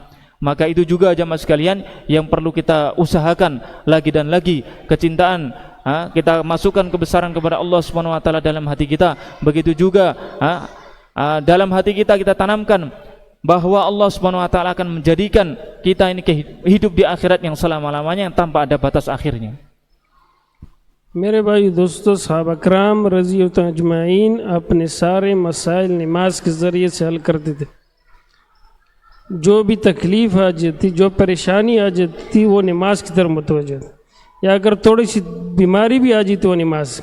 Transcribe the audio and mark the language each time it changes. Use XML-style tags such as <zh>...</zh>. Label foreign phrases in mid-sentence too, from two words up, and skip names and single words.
<ms>Maka itu juga jamaah sekalian yang perlu kita usahakan lagi dan lagi, kecintaan kita masukkan kebesaran kepada</ms> <ar>الله سبحانه وتعالى</ar> <ms>dalam hati kita. Begitu juga dalam hati kita tanamkan bahwa</ms> <ar>الله سبحانه وتعالى</ar> <ms>akan menjadikan kita ini hidup di akhirat yang selama-lamanya tanpa ada batas akhirnya.</ms> <hi>मेरे भाई दोस्तों, सहाबा कराम</hi> <ar>رضي الله أجمعين</ar> <hi>अपने सारे मसाइल नमाज के ज़रिए से हल करते थे। जो भी तकलीफ़ आ जाती, जो परेशानी आ जाती, वो नमाज की तरफ मुतवज्जह, या अगर थोड़ी सी बीमारी भी आ जाती तो वो नमाज।</hi>